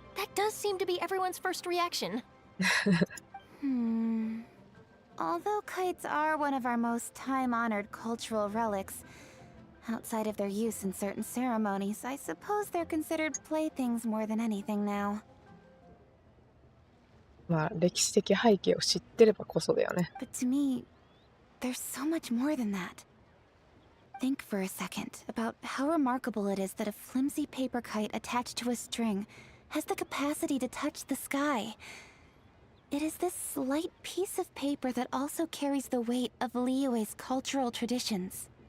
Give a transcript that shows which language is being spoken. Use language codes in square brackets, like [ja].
[en] That does seem to be everyone's first reaction. Although kites are one of our most time-honored cultural relics, outside of their use in certain ceremonies, I suppose they're considered playthings more than anything now. [ja] まあ歴史的背景を知ってればこそだよね。 [en] But to me, there's so much more than that. Think for a second about how remarkable it is that a flimsy paper kite attached to a string has the capacity to touch the sky. It is this slight piece of paper that also carries the weight of Liyue's cultural traditions.